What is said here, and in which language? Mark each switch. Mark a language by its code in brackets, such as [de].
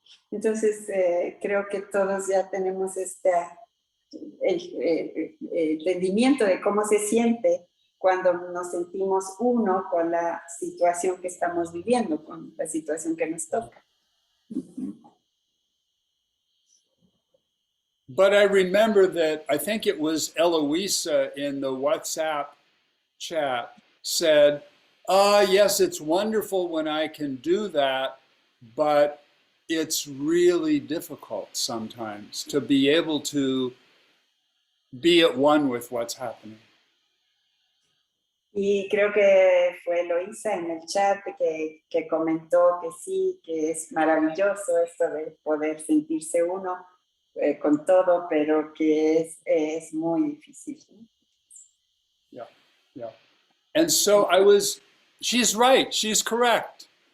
[es] Entonces, creo que todos ya tenemos el entendimiento de cómo se siente cuando nos sentimos uno con la situación que estamos viviendo, con la situación que nos toca. Uh-huh. [en] But I remember that, I think it was Eloisa in the WhatsApp chat said, yes, it's wonderful when I can do that, but it's really difficult sometimes to be able to be at one with what's happening. [es] Y creo que fue Eloisa en el chat que comentó que sí, que es maravilloso esto de poder sentirse uno con todo, pero que es muy difícil. Yeah, yeah. [en] And so she's right, she's correct.